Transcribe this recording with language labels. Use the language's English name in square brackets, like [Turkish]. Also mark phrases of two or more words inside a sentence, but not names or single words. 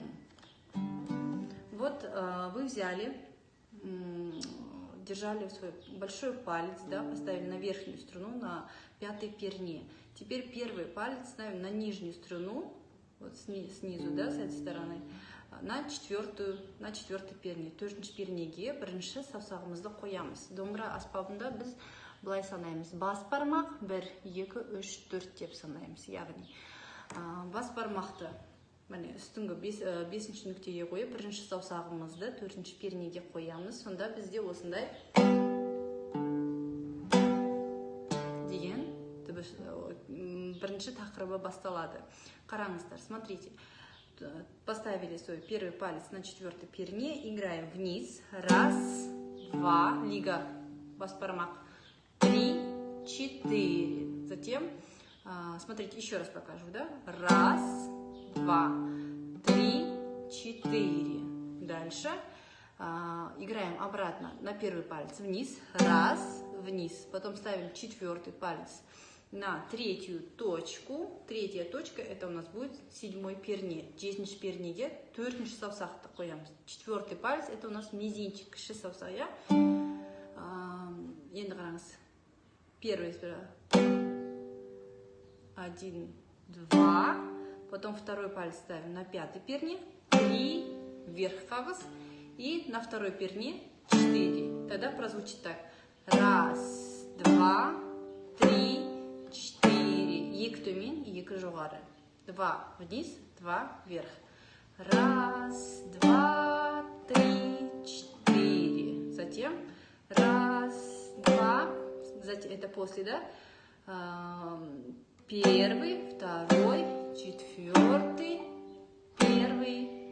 [Russian] Вот вы взяли, держали свой большой палец, да, поставили на верхнюю струну, на 5-й перне. Теперь первый палец ставим на нижнюю струну, вот снизу, да, с этой стороны, на 4-й перне. [Kazakh] 4-ші пернеге бірінші саусағымызды қоямыз. Домбыра аспабында біз былай санаймыз. Бас бармақ 1, 2, 3, 4 деп санаймыз. Яғни бас бармақты үстіңгі 5-ші нүктеге қойып, бірінші саусағымызды 4-ші пернеге қоямыз. Сонда бізде осындай деген бірінші тақырыбы басталады. Қараңыздар, [Russian] смотрите. Поставили свой первый палец на 4-й перне, играем вниз, 1, 2, лига, [Kazakh] бас бармак, [Russian] 3, 4. Затем, смотрите, еще раз покажу, да? 1, 2, 3, 4. Дальше играем обратно на первый палец вниз, 1, вниз, потом ставим 4-й палец на 3-ю точку. 3-я точка это у нас будет 7-й перне. [Kazakh] 7-ші пернеге 4-ші саусақты қоямыз. [Russian] 4-й палец это у нас мизинчик, [Kazakh] кіші саусақ, я? Енді қараңыз. [Russian] Первый сперва. 1, 2, Потом второй палец ставим на пятой перне. 3, вверх қағыз. И на второй перне 4. Тогда прозвучит так. 1, 2, 3, 4. [Kazakh] Екі төмен, екі жоғары. [Russian] 2 вниз, 2 вверх. 1, 2, 3, 4. Затем 1, 2. Затем, это после, да? Первый, второй, четвертый, первый.